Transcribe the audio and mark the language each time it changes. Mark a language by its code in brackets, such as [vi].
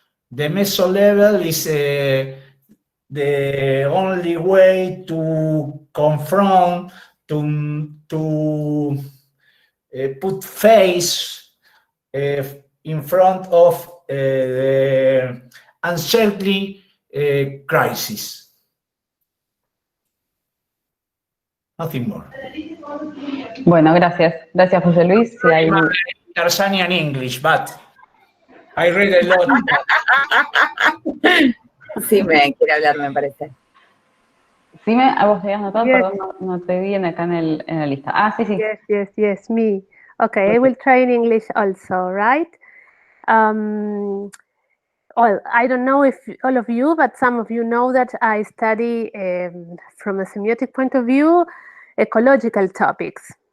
[en] The meso level is the only way to confront, to put face in front of the uncertain crisis. Nothing more. [es] Bueno, gracias. Gracias, José Luis. Si hay... [en] Tarzanian English, but I read a lot. [es] Sí, me quiere hablar, me parece. Sí, a vos te habías notado, [en] Yes. [es] perdón, no te vi acá en la lista. Ah, sí, sí. [en] Yes, me. Okay, I will try in English also, right? Well, I don't know if all of you, but some of you know that I study from a semiotic point of view, ecological topics.